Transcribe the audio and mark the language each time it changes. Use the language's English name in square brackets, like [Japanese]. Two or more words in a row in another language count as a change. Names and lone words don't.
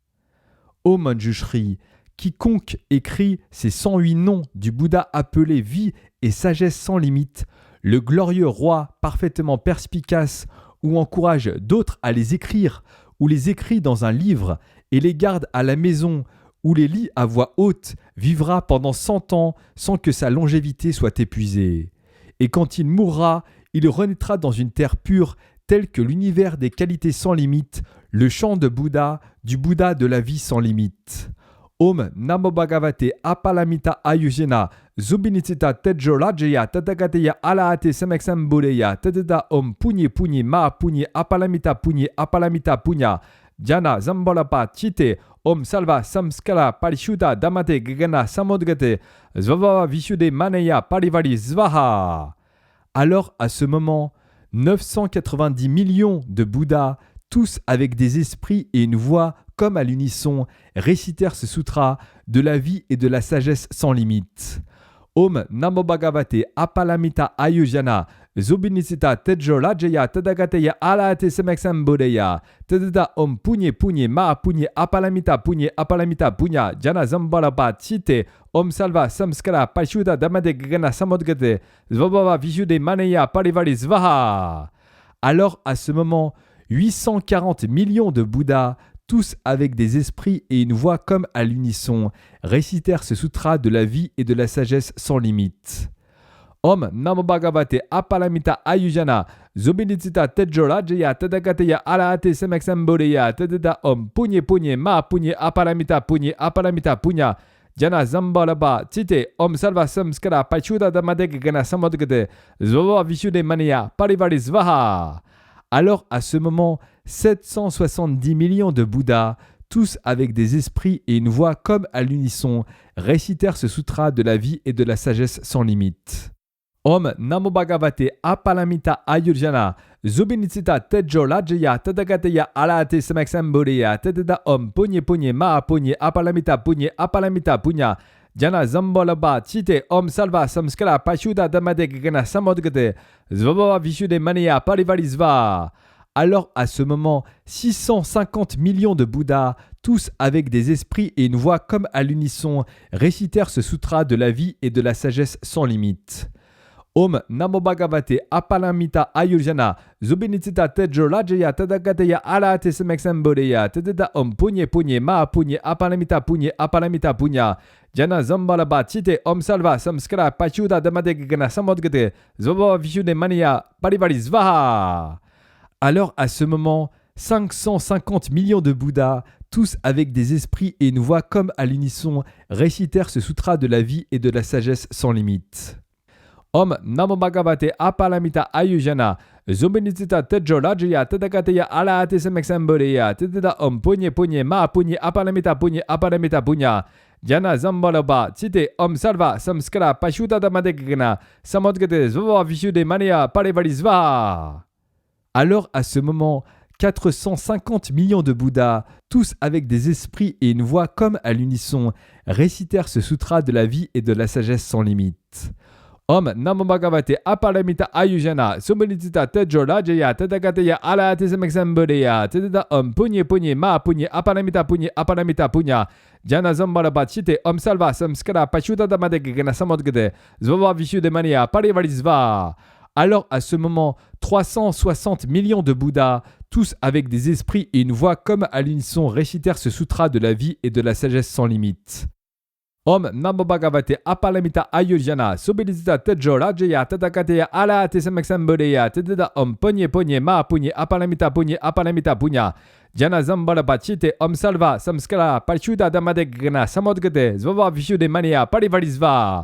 [French] Ô Manjushri, quiconque écrit ces 108 noms du Bouddha appelés vie et sagesse sans limite, le glorieux roi parfaitement perspicace, ou encourage d'autres à les écrire, ou les écrit dans un livre et les garde à la maison, ou les lit à voix haute, vivra pendant 100 ans sans que sa longévité soit épuisée. Et quand il mourra, il renaîtra dans une terre pure, telle que l'univers des qualités sans limite, le champ de Bouddha, du Bouddha de la vie sans limite. [Sanskrit] ॐ नमो भगवते अपरिमित आयुर्ज्ञान सुविनिश्चित तेजो राजाय तथागताय अर्हते सम्यक्सं बुद्धाय तद्यथा ॐ पुण्ये पुण्ये महा पुण्ये अपरिमित पुण्य ज्ञान सम्भारोप चिते ॐ सर्व संस्कार परिशुद्ध धर्मते गगन समुद्गते स्वभाव विशुद्धे महानय परिवारे स्वाहा. [French] Alors à ce moment, 990 millions de Bouddhas, tous avec des esprits et une voix comme à l'unisson, récitèrent ce sutra de la vie et de la sagesse sans limite. [Sanskrit] ॐ नमो भगवते अपरिमित आयुर्ज्ञान सुविनिश्चित तेजो राजाय तथागताय अर्हते सम्यक्सं बुद्धाय तद्यथा ॐ पुण्ये पुण्ये महा पुण्ये अपरिमित पुण्य ज्ञान सम्भारोप चिते ॐ सर्व संस्कार परिशुद्ध धर्मते गगन समुद्गते स्वभाव विशुद्धे महानय परिवारे स्वाहा. [French] Alors à ce moment, 840 millions de Bouddhas, tous avec des esprits et une voix comme à l'unisson, récitèrent ce sutra de la vie et de la sagesse sans limite. [Sanskrit] ॐ नमो भगवते अपरिमित आयुर्ज्ञान सुविनिश्चित तेजो राजाय तथागताय अर्हते सम्यक्सं बुद्धाय तद्यथा ॐ पुण्ये पुण्ये महा पुण्ये अपरिमित पुण्य ज्ञान सम्भारोप चिते ॐ सर्व संस्कार परिशुद्ध धर्मते गगन समुद्गते स्वभाव विशुद्धे महानय परिवारे स्वाहा. [French] Alors à ce moment, 770 millions de Bouddhas, tous avec des esprits et une voix comme à l'unisson, récitèrent ce sutra de la vie et de la sagesse sans limite. [Sanskrit] ॐ नमो भगवते अपरिमित आयुर्ज्ञान सुविनिश्चित तेजो राजाय तथागताय अर्हते सम्यक्संबुद्धाय तद्यथा ॐ पुण्ये पुण्ये महा पुण्ये अपरिमित पुण्य ज्ञान सम्भार चिते ॐ सर्व संस्कार परिशुद्ध धर्मतेगगन समुद्गते स्वभाव विशुद्धे महानय परिवारेस्वा. [French] Alors à ce moment, 650 millions de Bouddhas, tous avec des esprits et une voix comme à l'unisson, récitèrent ce sutra de la vie et de la sagesse sans limite. [Sanskrit] ॐ नमो भगवते अपरिमित आयुर्ज्ञान सुविनिश्चित तेजो राजाय तथागताय अर्हते सम्यक्संबुद्धाय तद्यथा ॐ पुण्ये पुण्ये महा पुण्ये अपरिमित पुण्य ज्ञान सम्भार चिते ॐ सर्व संस्कार परिशुद्ध धर्मतेगगन समुद्गते स्वभाव विशुद्धे महानय परिवारेस्वाहा. [French] Alors à ce moment, 550 millions de Bouddhas, tous avec des esprits et une voix comme à l'unisson, récitèrent ce sutra de la vie et de la sagesse sans limite. [Sanskrit] ॐ नमो भगवते अपरिमित आयुर्ज्ञान सुविनिश्चित तेजो राजाय तथागताय अर्हते सम्यक्संबुद्धाय तद्यथा ॐ पुण्ये पुण्ये महा पुण्ये अपरिमित पुण्य ज्ञान सम्भार चिते ॐ सर्व संस्कार परिशुद्ध धर्मतेगगन समुद्गते स्वभाव विशुद्धे महानय परिवारेस्वा. [French] Alors à ce moment, 450 millions de Bouddhas, tous avec des esprits et une voix comme à l'unisson, récitèrent ce sutra de la vie et de la sagesse sans limite. [Sanskrit] ॐ नमो भगवते अपरिमित आयुर्ज्ञान सुविनिश्चित तेजो राजाय तथागताय अर्हते सम्यक्संबुद्धाय तद्यथा ॐ पुण्ये पुण्ये महा पुण्ये अपरिमित पुण्य ज्ञान सम्भार चिते ॐ सर्व संस्कार परिशुद्ध धर्मतेगगन समुद्गते स्वभाव विशुद्धे महानय परिवारेस्वा. [French] Alors à ce moment, 360 millions de Bouddhas, tous avec des esprits et une voix comme à l'unisson, récitèrent ce sutra de la vie et de la sagesse sans limite. [Sanskrit] ॐ नमो भगवते अपरिमित आयुर्ज्ञान सुविनिश्चित तेजो राजाय तथागताय अर्हते सम्यक्संबुद्धाय तद्यथा ॐ पुण्ये पुण्ये महा पुण्ये अपरिमित पुण्य ज्ञान सम्भार चिते ॐ सर्व संस्कार परिशुद्ध धर्मतेगगन समुद्गते स्वभाव विशुद्धे महानय परिवारेस्वा.